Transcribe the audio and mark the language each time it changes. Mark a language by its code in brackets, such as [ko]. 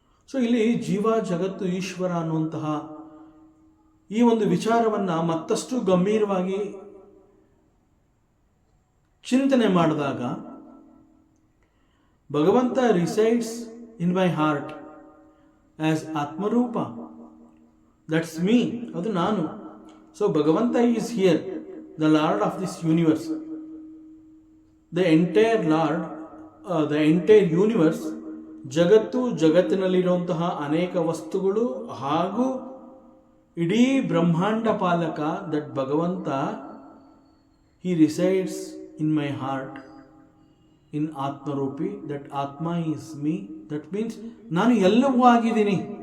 [kn] So ಇಲ್ಲಿ ಜೀವ, ಜಗತ್ತು, ಈಶ್ವರ ಅನ್ನುವಂತಹ ಈ ಒಂದು ವಿಚಾರವನ್ನ ಮತ್ತಷ್ಟು ಗಂಭೀರವಾಗಿ ಚಿಂತನೆ ಮಾಡಿದಾಗ, ಭಗವಂತ [en] resides in my heart as [kn] ಆತ್ಮರೂಪ, [en] that's me, [kn] ಅದು ನಾನು. [en] So Bhagavanta is here, the Lord of this universe. The entire Lord, the entire universe, [kn] ಜಗತ್ತು, ಜಗತ್ತಿನಲ್ಲಿರುವಂತಹ ಅನೇಕ ವಸ್ತುಗಳು ಹಾಗೂ ಇಡೀ ಬ್ರಹ್ಮಾಂಡ ಪಾಲಕ, [en] That ಭಗವಂತ, he resides in my heart in ಆತ್ಮರೂಪಿ, that ಆತ್ಮ is me. That means [kn] ನಾನು ಎಲ್ಲವೂ ಆಗಿದ್ದೀನಿ.